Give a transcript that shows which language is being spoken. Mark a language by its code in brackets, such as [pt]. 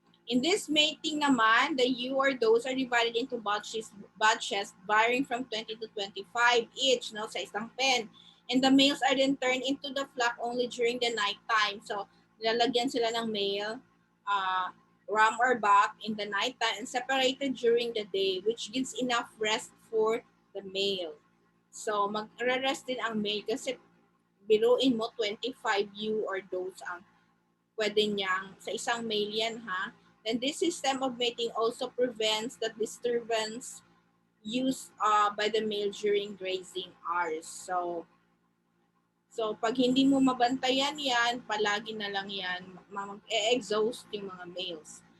[en] In this mating naman, the ewe or does are divided into batches varying from 20 to 25 each, no, [tl] sa isang pen. [en] And the males are then turned into the flock only during the night time. So, [tl] nilalagyan sila ng [en] male, ram or buck in the night time and separated during the day, which gives enough rest for the male. [tl] So, mag-rest din ang male kasi biruin mo 25 ewe or does ang pwede niyang sa isang male yan, ha. [en] And this system of mating also prevents the disturbance used by the male during grazing hours. [tl] So pag hindi mo mabantayan yan, palagi na lang yan, mag-exhaust yung mga males.